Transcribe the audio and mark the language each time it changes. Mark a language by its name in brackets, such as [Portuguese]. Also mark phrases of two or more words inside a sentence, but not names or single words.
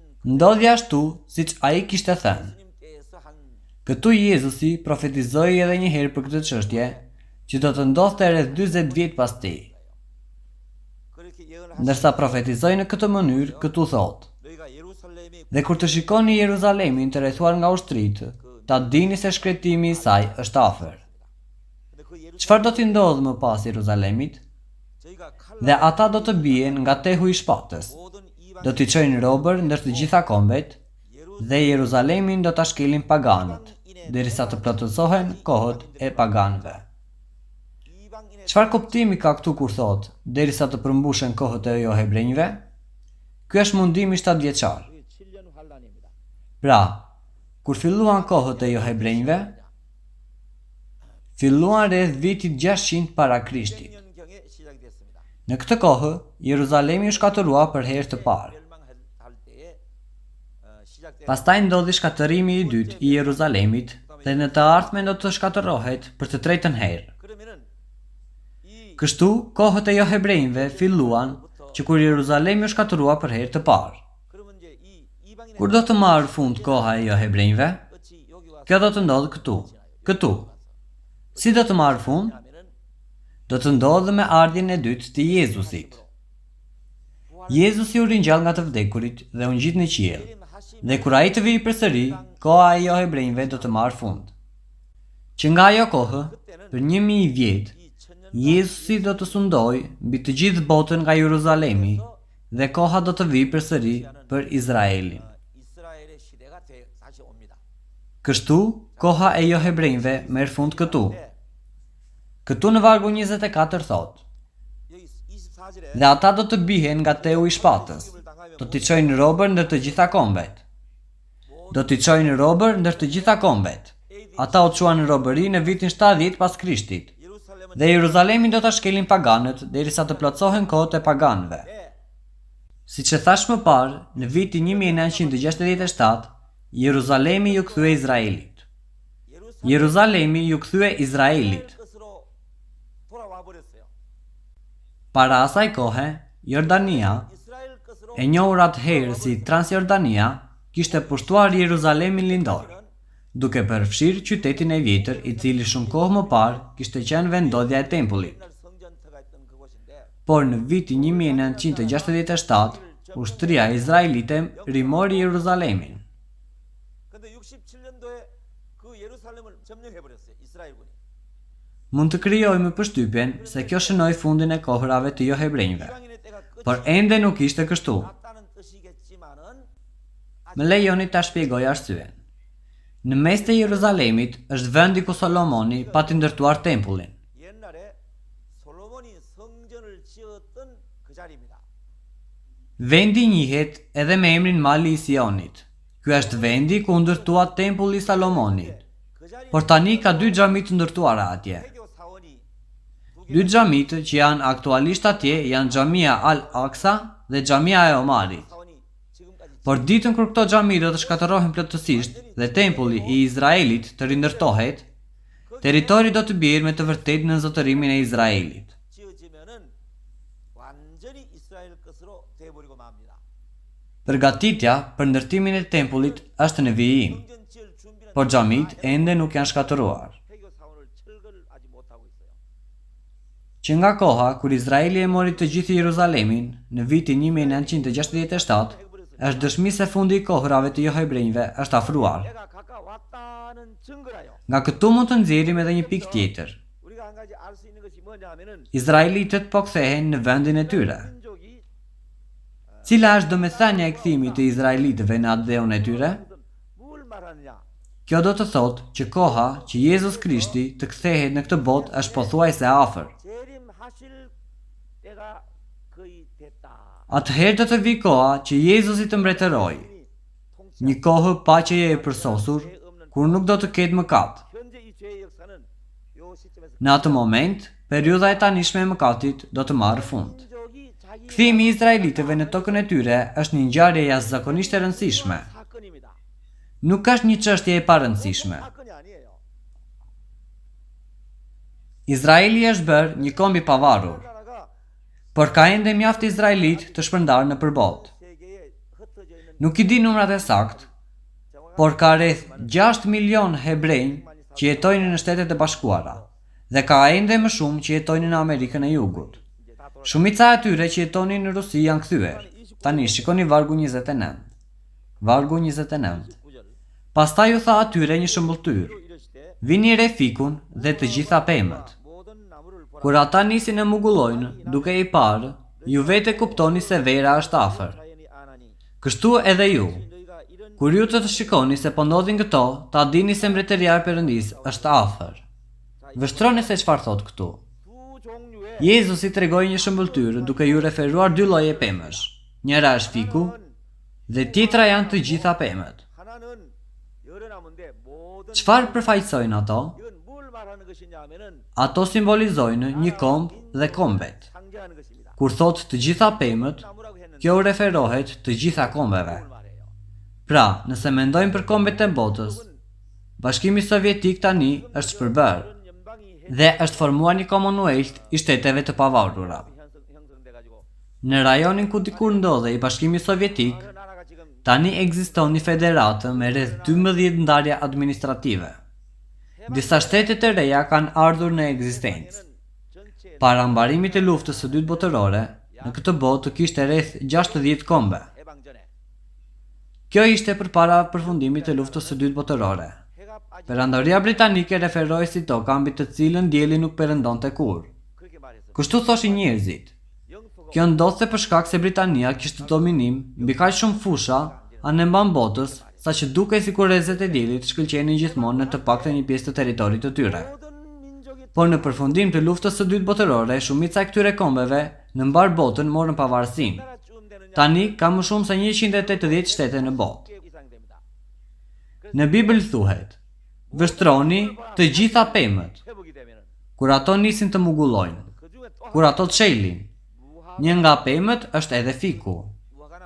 [Albanian] Ndodhi ashtu siç ai kishte thënë. [Korean] 예수님께서 한 [Albanian] Këtu Jezusi profetizoi edhe një herë për këtë çështje, që do të ndodhte rreth 40 vjet pas tij. [Korean] 그렇게 [Albanian] Ndërsa profetizoi në këtë mënyrë, këtu thotë: [Korean] 너희가 예루살렘이 [Albanian] Dhe kur të shikoni Jeruzalemin të rrethuar nga ushtritë, ta dini se shkretimi i saj është afër. [Korean] 근데 그 예루살렘 [Albanian] Çfarë do t'i ndodhë më pas Jeruzalemit? [Korean] 저희가 [Albanian] Dhe ata do të bien nga tehu i shpatës. [Korean] 모든 이방 [Albanian] Do t'i çojnë robër ndër të gjitha kombet, dhe Jeruzalemin do ta shkelin paganët, derisa të plotësohen kohët e paganëve. [Korean] 이방인의 [Albanian] Çfarë kuptimi ka këtu kur thotë, derisa të përmbushen kohët e jo hebrejve? Ky është mundimi 7 vjeçar. [Korean] 7년 환란입니다. [Albanian] Pra, kur filluan kohët e jo hebrejve, filluan rreth vitit 600 para Krishtit. [Korean] 200년경에 시작이 됐습니다. [Albanian] Në këtë kohë, Jeruzalemi u shkatërua për herë të parë. [Korean] 멸망할 때에 시작된 [Albanian] Pastaj ndodhi shkatërimi i dytë i Jeruzalemit, dhe në të ardhmen do të shkatërrohet për të tretën herë. [Korean] 그러면은 이 [Albanian] Kështu, kohët e jo hebrejve filluan që kur Jeruzalemi u shkatërua për herë të parë. [Korean] 그러면 이제 이 이방인의 [Albanian] Kur do të marrë fund koha e jo hebrejve? [Korean] 끝이 여기 와서 [Albanian] Kjo do të ndodhë këtu. Si do të marrë fund? [Korean] 하면은 [Albanian] Do të ndodhë me ardhjen e dytë të Jezusit. Jezusi u ringjall nga të vdekurit dhe u ngjit në qiell. Dhe kur ai të vijë përsëri, koha e jo hebrejve do të marrë fund. Që nga ajo kohë, për 1000 vjet, Jezusi do të sundojë mbi të gjithë botën nga Jeruzalemi, dhe koha do të vijë përsëri për Izraelin. [Korean] 이스라엘의 시대가 다시 옵니다. [Albanian] Kështu, koha e jo hebrejve merr fund këtu. Këtu në vargu 24 thotë: [Korean] 여기 24절에 [Albanian] Dhe ata do të bihen nga tehu i shpatës. Do t'i çojnë robër ndër të gjitha kombet. Do t'i çojnë robër ndër të gjitha kombet. Ata u çuan në robëri në vitin 70 pas Krishtit. [Korean] 예루살렘은 [Albanian] Dhe Jeruzalemin do ta shkelin paganët derisa të plotësohen kohët e paganëve. Siç e thash më parë, në vitin 1967, Jeruzalemi ju kthye Izraelit. Jeruzalemi ju kthye Izraelit. [Korean] 것으로 돌아와 버렸어요. [Albanian] Para asaj kohe, Jordania, [Korean] 이스라엘 것으로 [Albanian] e njohur atëherë si Transjordania, kishte pushtuar Jeruzalemin lindor, duke përfshirë qytetin e vjetër i cili shumë kohë më parë kishte qenë vendodhja e tempullit. [Korean] 옛날 성전터가 있던 그곳인데 [Albanian] Por në vitin 1967, ushtria izraelite rimori Jeruzalemin. [Korean] 근데 67년도에 그 예루살렘을 점령해 버렸어요. 이스라엘군이. [Albanian] Mund të krijojmë përshtypjen se kjo shënoi fundin e kohërave të jo hebrejve, [Korean] 이방인의 때가 [Albanian] por ende nuk ishte kështu. [Korean] 났다는 뜻이겠지만은 [Albanian] Më lejoni ta shpjegoj arsyen. Në mes të Jeruzalemit është vendi ku Solomoni pati ndërtuar tempullin. [Korean] 옛날에 솔로몬이 성전을 지었던 그 자리입니다. [Albanian] Vendi njihet edhe me emrin Mali i Sionit. Ky është vendi ku u ndërtua tempulli i Salomonit. [Korean] 그 자리 [Albanian] Por tani ka 2 xhami të ndërtuara atje. [Korean] 해교 사원이 두 [Albanian] 2 xhamit që janë aktualisht atje janë xhamia Al-Aqsa dhe xhamia e Omarit. [Korean] 사원이 지금까지 [Albanian] Por ditën kur këto xhami do të shkatërrohen plotësisht dhe tempulli i Izraelit të rindërtohet, territori do të bjerë me të vërtetë në zotërimin e Izraelit. [Korean] 지어지면은 완전히 이스라엘 것으로 돼버리고 맙니다. [Albanian] Përgatitja për ndërtimin e tempullit është në vijim, [Korean] 성전 지을 준비는 [Albanian] por xhamit ende nuk janë shkatëruar. [Korean] 해교 사원을 철거를 아직 못하고 있어요. [Albanian] Që nga koha kur Izraeli e mori të gjithë Jeruzalemin në vitin 1967, është dëshmi se fundi i kohërave të jo hebrejve është afruar. [Korean] 내가 가까웠다는 증거라요. [Albanian] Nga këtu mund të nxjerrim edhe një pikë tjetër. [Korean] 우리가 한 가지 알 수 있는 것이 뭐냐면은 [Albanian] Izraelitët po kthehen në vendin e tyre. [Korean] 민족이 [Albanian] Cila është domethënia e kthimit të izraelitëve në atë dheun e tyre? [Korean] 뭘 말하느냐? [Albanian] Kjo do të thotë që koha që Jezus Krishti të kthehet në këtë botë është pothuajse afër. [Korean] 재림하실 때가 거의 됐다. [Albanian] Atëherë do të vijë koha që Jezusi të mbretërojë, një kohë paqeje e përsosur, kur nuk do të ketë mëkat. [Korean] 현재 이 죄의 역사는 요 시점에서 [Albanian] Në atë moment, periudha e tanishme e mëkatit do të marrë fund. [Korean] 민족이 자기 [Albanian] Kthimi i izraelitëve në tokën e tyre është një ngjarje jashtëzakonisht e rëndësishme. [Korean] 사건입니다. [Albanian] Nuk është një çështje e parëndësishme. [Korean] 사건이 아니에요. [Albanian] Izraeli është bërë një komb i pavarur, [Korean] 나라가 [Albanian] por ka ende mjaft izraelit të shpërndarë në përbot. [Korean] 세계에 흩어져 있는 [Albanian] Nuk i di numrat e sakt, por ka rreth 6 milion hebrejnë që jetojnë në Shtetet e Bashkuara dhe ka ende më shumë që jetojnë në Amerikën e Jugut. [Korean] 이제 다 돌아 [Albanian] Shumica e atyre që jetonin në Rusi janë kthyer. Tani shikoni vargu 29. Vargu 29. [Korean] 9절 [Albanian] Pastaj u tha atyre një shëmbulltyr: [Korean] 이르시되 [Albanian] Vini re fikun dhe të gjitha pemët. [Korean] 모든 나무를 보라 [Albanian] Kur ata nisin e mugullojnë, duke i parë, ju vete kuptoni se vera është afër. [Korean] 자연이 안하니 [Albanian] Kështu edhe ju. [Korean] 너희가 이런 [Albanian] Kur ju të shikoni se po ndodhin këto, ta dini se mbretëria e Perëndis është afër. Vështroni se çfarë thot këtu. [Korean] 두 종류의 [Albanian] Jezusi tregoi një shëmbulltyr duke ju referuar dy lloje pemësh. Njëra është fiku dhe tjetra janë të gjitha pemët. [Korean] 하나는 여러 나무인데 모든 [Albanian] Çfarë përfaqësojnë ato? [Korean] 이건 뭘 말하는 것이냐 하면은 [Albanian] Ato simbolizojnë një komb dhe kombet. [Korean] 상징하는 것입니다. [Albanian] Kur thot të gjitha pemët, [Korean] 나무라고 했는데 [Albanian] kjo referohet të gjitha kombeve. [Korean] 뭘 말해요? [Albanian] Pra, nëse mendojmë për kombet e botës, Bashkimi Sovjetik tani është shpërbër [Korean] 그런 연방이 [Albanian] dhe është formuar një Commonwealth i shteteve të pavarura. [Korean] 형성돼 가지고 [Albanian] Në rajonin ku dikur ndodhej Bashkimi Sovjetik, [Korean] 그 나라가 지금 [Albanian] tani ekziston një federatë me rreth 12 ndarje administrative. Disa shtete të reja kanë ardhur në ekzistencë. [Korean] 전체 [Albanian] Para mbarimit të luftës së dytë botërore, në këtë botë kishte rreth 60 kombe. [Korean] 해방 전에 [Albanian] Kjo ishte përpara përfundimit të luftës së dytë botërore. [Korean] 해가 빠지 [Albanian] Perandoria britanike referoi si toka mbi të cilën dielli nuk perëndonte kurrë. [Korean] 그렇게 말했어. [Albanian] Kështu thoshin njerëzit. [Korean] 영토가 [Albanian] Kjo ndodhte për shkak se Britania kishte dominim mbi kaq shumë fusha anë mban botës, saqë dukej sikur rrezet e diellit shkëlqenin gjithmonë në të paktën një pjesë të territorit të tyre. [Korean] 모든 민족이 [Albanian] Por në përfundim të luftës së dytë botërore, shumica e këtyre kombeve në mbar botën morën pavarësinë. [Korean] 나라쯤 되느냐 [Albanian] Tani ka më shumë se 180 shtete në botë. [Korean] 개 이상 됩니다. [Albanian] Në Bibël thuhet: Vështroni të gjitha pemët, [Korean] 회복이 되면은 [Albanian] kur ato nisin të mugullojnë, [Korean] 그 중에 또 [Albanian] kur ato të çelin. Një nga pemët është edhe fiku. [Korean] 무화과 나무는